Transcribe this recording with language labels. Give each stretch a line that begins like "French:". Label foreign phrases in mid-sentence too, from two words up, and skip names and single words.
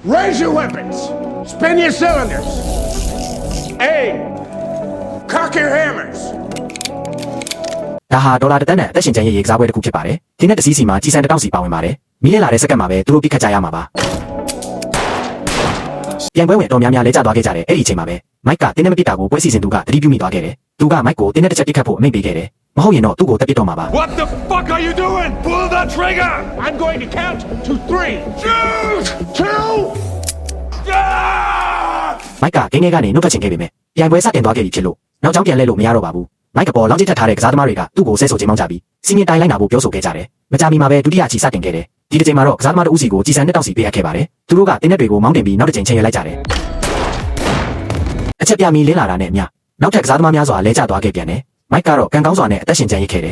English: Raise your weapons. Spin your cylinders. Aim. Cock your hammers.
Burmese: ဒါဟာဒေါ်လာတစ်သန်းနဲ့အသက်ရှင်ကျန်ရည်ကစားပွဲတစ်ခုဖြစ်ပါတယ်။ဒီနေ့တစည်းစီမှာကြီးစံတစ်တောက်စီပါဝင်ပါတယ်။မီးလဲလာတဲ့စက္ကန့်မှာပဲသူတို့ပြစ်ခတ်ကြရမှာပါ။ပြန်ပွဲဝင်တော်များများလဲကျသွားခဲ့ကြတယ်အဲ့ဒီအချိန်မှာပဲမိုက်ကတင်းနဲ့မပစ်တာကိုပွဲစီစဉ်သူကသတိပြုမိသွားခဲ့တယ်။သူကမိုက်ကိုတင်းနဲ့တစ်ချက်ပြစ်ခတ်ဖို့အမိန့်ပေးခဲ့တယ်။မဟုတ်ရင်တော့သူ့ကိုတက်ပစ်တော့မှာပါ။
English: What the fuck are you doing? Pull the trigger! I'm going to count to 3. Shoot! 2. Ah!
Burmese: မိုက်ကဂိမ်းထဲကနေနှုတ်ထွက်ချင်ခဲ့ပေမဲ့ပြန်ပွဲစတင်သွားခဲ့ပြီဖြစ်လို့နောက်ကြောင်းပြန်လဲလို့မရတော့ပါဘူး။မိုက်ကပေါ်လောင်းချစ်ထပ်ထားတဲ့ကစားသမားတွေကသူ့ကိုဆဲဆိုခြင်းမောင်းကြပြီးစီးမြင်တိုင်းလိုက်နာဖို့ပြောဆိုခဲ့ကြတယ်။မကြာမီမှာပဲဒုတိယချီစတင်ခဲ့တယ်။ဒီတစ်ချိန်မှာတော့ကစားသမားတို့ဦးစီကိုကြီးစံနှစ်တောက်စီပေးအပ်ခဲ့ပါတယ်။သူတို့ကတင်းနဲ့တွေကိုမောင်းတင်ပြီးနောက်တစ်ချိန်ချိန်ရွက်လိုက်ကြတယ်။အချက်ပြမီလင်းလာတာနဲ့အမျှနောက်ထပ်ကစားသမားများစွာလဲကျသွားခဲ့ပြန်တယ်။မိုက်ကတော့ကန်ကောင်းစွာနဲ့အသက်ရှင်ကျန်ရစ်ခဲ့တယ်